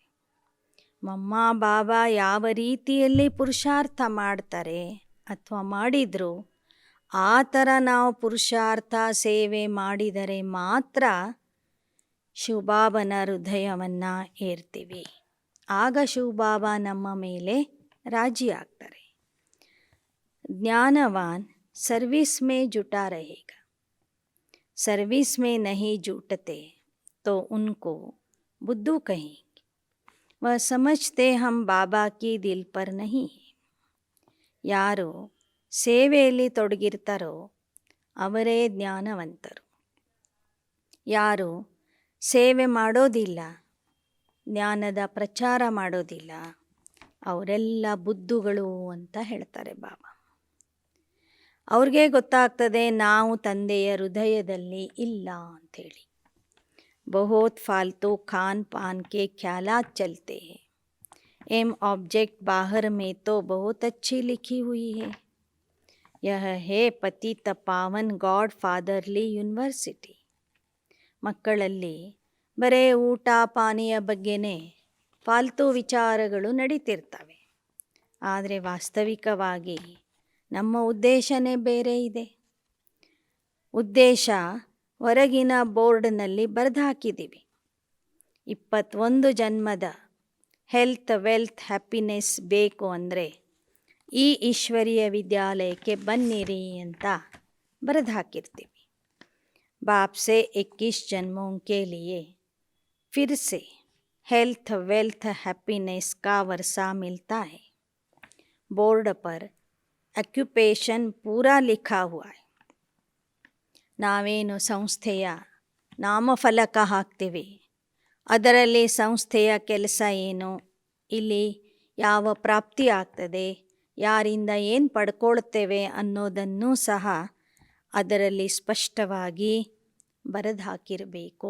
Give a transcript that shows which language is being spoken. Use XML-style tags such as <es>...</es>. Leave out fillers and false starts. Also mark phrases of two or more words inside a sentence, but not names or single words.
<kn>ಮಮ್ಮ ಬಾಬಾ ಯಾವ ರೀತಿಯಲ್ಲಿ ಪುರುಷಾರ್ಥ ಮಾಡ್ತಾರೆ ಅಥವಾ ಮಾಡಿದರು ಆ ಥರ ನಾವು ಪುರುಷಾರ್ಥ ಸೇವೆ ಮಾಡಿದರೆ ಮಾತ್ರ ಶಿವಬಾಬನ ಹೃದಯವನ್ನು ಏರ್ತೀವಿ. ಆಗ ಶಿವಬಾಬಾ ನಮ್ಮ ಮೇಲೆ ರಾಜಿ ಆಗ್ತಾರೆ.</kn> <hi>ज्ञानवान सर्विस में जुटा रहेगा. सर्विस में नहीं जुटते तो उनको बुद्धू कहेंगे. वह समझते हम बाबा की दिल पर नहीं है.</hi> <kn>ಯಾರು ಸೇವೆಯಲ್ಲಿ ತೊಡಗಿರ್ತಾರೋ ಅವರೇ ಜ್ಞಾನವಂತರು. ಯಾರು ಸೇವೆ ಮಾಡೋದಿಲ್ಲ, ಜ್ಞಾನದ ಪ್ರಚಾರ ಮಾಡೋದಿಲ್ಲ, ಅವರೆಲ್ಲ ಬುದ್ಧುಗಳು ಅಂತ ಹೇಳ್ತಾರೆ ಬಾಬಾ. ಅವ್ರಿಗೆ ಗೊತ್ತಾಗ್ತದೆ ನಾವು ತಂದೆಯ ಹೃದಯದಲ್ಲಿ ಇಲ್ಲ ಅಂಥೇಳಿ.</kn> <hi>बहुत फ़ालतू खान पान के ख़यालात चलते हैं.</hi> <en>aim object</en> <hi>बाहर में तो बहुत अच्छी लिखी हुई है. यह है पतित पावन गॉड ಫಾದರ್ಲಿ ಯೂನಿವರ್ಸಿಟಿ.</hi> <kn>ಮಕ್ಕಳಲ್ಲಿ ಬರೇ ಊಟ ಪಾನೀಯ ಬಗ್ಗೆನೇ ಫಾಲ್ತು ವಿಚಾರಗಳು ನಡೀತಿರ್ತವೆ. ಆದರೆ ವಾಸ್ತವಿಕವಾಗಿ ನಮ್ಮ ಉದ್ದೇಶನೇ ಬೇರೆ ಇದೆ. ಉದ್ದೇಶ ಹೊರಗಿನ ಬೋರ್ಡ್ನಲ್ಲಿ ಬರೆದು ಹಾಕಿದ್ದೀವಿ. 21 ಜನ್ಮದ</kn> <en>health, wealth, happiness</en> <kn>ಬೇಕು ಅಂದರೆ ಈ ಈಶ್ವರೀಯ ವಿದ್ಯಾಲಯಕ್ಕೆ ಬನ್ನಿರಿ ಅಂತ ಬರೆದು ಹಾಕಿರ್ತೀವಿ.</kn> <hi>बाप से 21 जन्मों के लिए फिर से</hi> <en>health, wealth, happiness</en> <hi>का वर्षा मिलता है. बोर्ड पर ऑक्युपेशन पूरा लिखा हुआ है.</hi> <kn>ನಾವೇನು ಸಂಸ್ಥೆಯ ನಾಮಫಲಕ ಹಾಕ್ತೀವಿ, ಅದರಲ್ಲಿ ಸಂಸ್ಥೆಯ ಕೆಲಸ ಏನು, ಇಲ್ಲಿ ಯಾವ ಪ್ರಾಪ್ತಿ ಆಗ್ತದೆ, ಯಾರಿಂದ ಏನು ಪಡ್ಕೊಳ್ತೇವೆ ಅನ್ನೋದನ್ನೂ ಸಹ ಅದರಲ್ಲಿ ಸ್ಪಷ್ಟವಾಗಿ ಬರೆದು ಹಾಕಿರಬೇಕು.</kn>